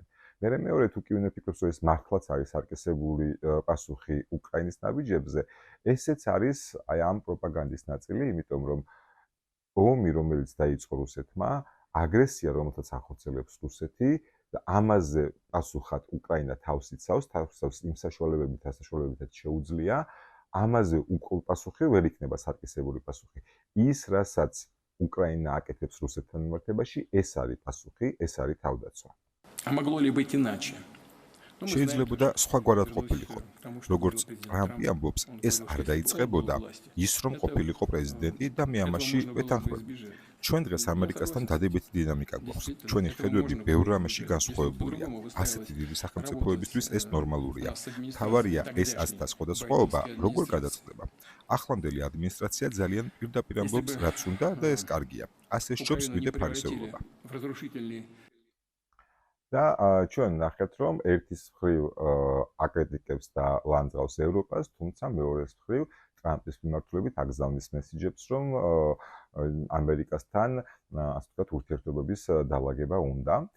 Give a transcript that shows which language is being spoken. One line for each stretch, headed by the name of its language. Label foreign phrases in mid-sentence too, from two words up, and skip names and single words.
Georgian: მერე მეორე, თუ კი ვინაფიქრობთ, რომ ეს მართლაც არის სარკისებული პასუხი უკრაინის ნაბიჯებზე, ესეც არის აი ამ პროპაგანდის ნაწილი, იმიტომ რომ ომი, რომელიც დაიწყო რუსეთმა, აგრესია, რომელსაც ახორციელებს რუსეთი და ამაზე პასუხად უკრაინა თავს იცავს იმ საშუალებებითაც შეუძლია, ამაზე პასუხი ვერ იქნება სარკისებული პასუხი. ის, რასაც უკრაინა აკეთებს რუსეთთან მიმართებაში, ეს არის პასუხი, ეს არის თავდაცვა.
Russian: А могло ли быть иначе? Ну, мы
Georgian: შეიძლებოდა
Russian: знаем,
Georgian: სხვაგვარად
Russian: что
Georgian: ყოფილიყო.
Russian: к тому, что
Georgian: როგორც
Russian: был президент
Georgian: ტრამპი
Russian: Трамп,
Georgian: ამბობს,
Russian: он
Georgian: ეს
Russian: сказал,
Georgian: არ
Russian: что
Georgian: დაიწყებოდა
Russian: если бы он был у власти,
Georgian: ის რომ
Russian: это,
Georgian: ყოფილიყო პრეზიდენტი და მე
Russian: этого
Georgian: ამაში
Russian: можно было бы
Georgian: ვეთანხმები.
Russian: избежать.
Georgian: ჩვენ დღეს
Russian: Ну,
Georgian: ამერიკასთან
Russian: согласен.
Georgian: დადებითი დინამიკა გვაქვს. ჩვენი
Russian: Действительно,
Georgian: ხედვები
Russian: этого
Georgian: ბევრ
Russian: можно
Georgian: რამეში
Russian: было бы
Georgian: განსხვავებულია.
Russian: избежать. Если бы
Georgian: ასეთი დიდი
Russian: по-другому
Georgian: სახელმწიფოებისთვის ეს
Russian: работать,
Georgian: ნორმალურია.
Russian: с администрацией
Georgian: თავარია ეს
Russian: тогдашней
Georgian: ასთა სხვადასხვაობა
Russian: байдენской
Georgian: როგორ
Russian: администрации.
Georgian: გადაწყდება. ახლანდელი ადმინისტრაცია ძალიან პირდაპირ ამბობს,
Russian: бы,
Georgian: რაც უნდა და ეს კარგია. ასე სჯობს
Russian: Украину не
Georgian: მიდე
Russian: превратили
Georgian: ფარისეულობა.
Russian: в разрушительный
Georgian: და ჩვენ ნახეთ, რომ ერთის მხრივ აკრიტიკებს და ლანძღავს ევროპას, თუმცა მეორეს მხრივ ტრამპის მიმართულებით აგზავნის მესიჯებს, რომ ამერიკასთან, ასე ვთქვათ, ურთიერთობების დალაგება უნდა.